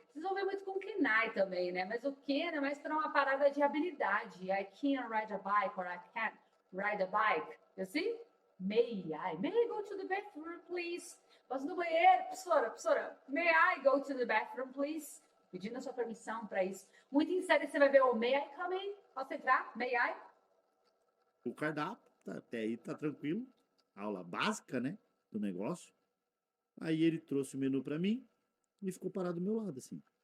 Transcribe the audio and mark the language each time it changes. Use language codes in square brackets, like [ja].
[pt] Vocês vão ver muito com can I também, né? Mas o can é mais para uma parada de habilidade. [en] I can ride a bike or I can't ride a bike. You see? May I? May I go to the bathroom, please? [pt] Posso ir no banheiro, professora? [en] Professora, may I go to the bathroom, please? [pt] Pedindo a sua permissão para isso. Muito em série você vai ver o [en] may I come in? [pt] Posso entrar? [en] May I? [pt] O cardápio, até aí tá tranquilo. Aula básica, né? Do negócio. Aí ele trouxe o menu para mim e ficou parado do meu lado, assim.